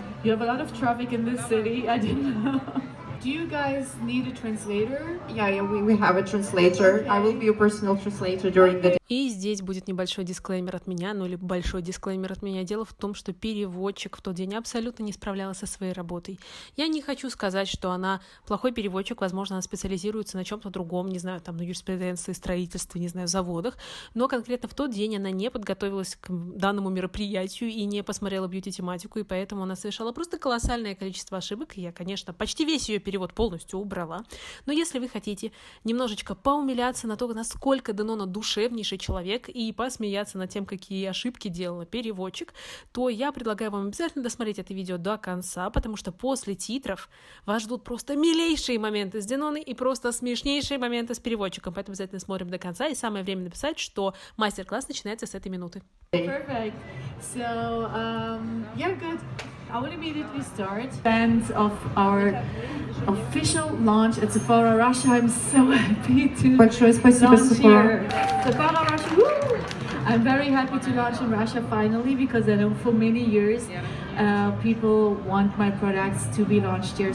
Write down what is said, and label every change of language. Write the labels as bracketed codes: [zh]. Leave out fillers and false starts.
[en] You have a lot of traffic in this city. I didn't know. Do you guys need a translator? Yeah, we have a translator. I will be your personal translator during the day. [ru] И здесь будет небольшой дисклеймер от меня, или большой дисклеймер от меня. Дело в том, что переводчик в тот день абсолютно не справлялась со своей работой. Я не хочу сказать, что она плохой переводчик, возможно, она специализируется на чем-то другом, не знаю, там, на юриспруденции, строительстве, не знаю, заводах, но конкретно в тот день она не подготовилась к данному мероприятию и не посмотрела бьюти-тематику, и поэтому она совершала просто колоссальное количество ошибок. Я, конечно, почти весь ее перевод полностью убрала, но если вы хотите немножечко поумиляться на то, насколько Денона душевнейший человек, и посмеяться над тем, какие ошибки делала переводчик, то я предлагаю вам обязательно досмотреть это видео до конца, потому что после титров вас ждут просто милейшие моменты с Деноной и просто смешнейшие моменты с переводчиком, поэтому обязательно смотрим до конца, и самое время написать, что мастер-класс начинается с этой минуты. [en] Perfect. So, yeah, good. I will immediately start. Fans of our official launch at SEPHORA Russia. I'm so happy to [ru] Большое спасибо, [en] launch SEPHORA. here. SEPHORA Russia. Woo! I'm very happy to launch in Russia finally because I know for many years people want my products to be launched here.